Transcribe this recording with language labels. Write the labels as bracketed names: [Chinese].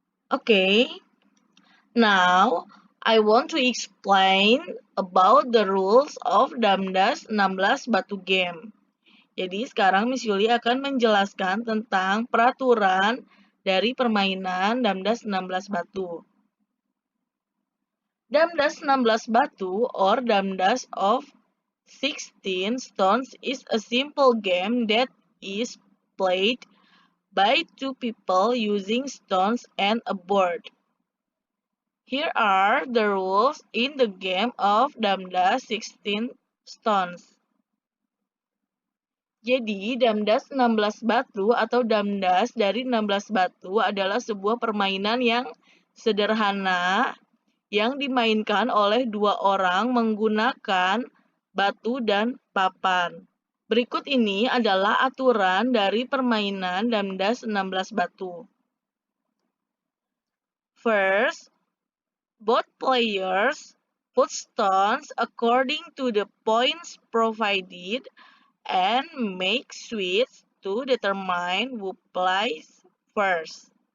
[English] Okay, now I want to explain about the rules of Damdas 16 batu game. [Indonesian] Jadi sekarang Miss Yuli akan menjelaskan tentang peraturan dari permainan Damdas 16 batu. [English] Damdas 16 batu or Damdas of 16 stones is a simple game that is played by two people using stones and a board. Here are the rules in the game of Damdas 16 Stones. [Indonesian] Jadi, Damdas 16 batu atau Damdas dari 16 batu adalah sebuah permainan yang sederhana yang dimainkan oleh dua orang menggunakan batu dan papan. Berikut ini adalah aturan dari permainan Damdas 16 batu. [English] First, both players put stones according to the points provided and make sweeps to determine who plays first.